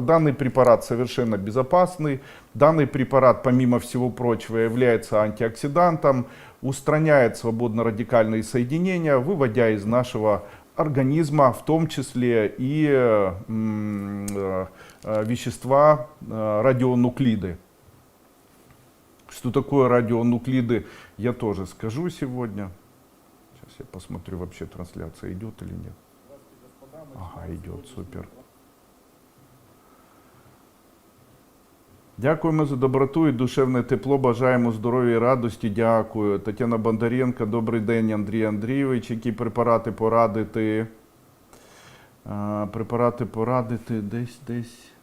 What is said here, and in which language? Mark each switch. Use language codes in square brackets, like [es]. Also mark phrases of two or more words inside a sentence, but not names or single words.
[ru] Данный препарат совершенно безопасный. Данный препарат, помимо всего прочего, является антиоксидантом, устраняет свободно-радикальные соединения, выводя из нашего организма в том числе и вещества радионуклиды. Что такое радионуклиды, я тоже скажу сегодня. Сейчас я посмотрю, вообще трансляция идет или нет. Ага, идет, супер. [uk] Дякуємо за доброту і душевне тепло, бажаємо здоров'я і радості, дякую. Тетяна Бондаренко, добрий день, Андрій Андрійович. Які препарати порадити? Препарати порадити десь.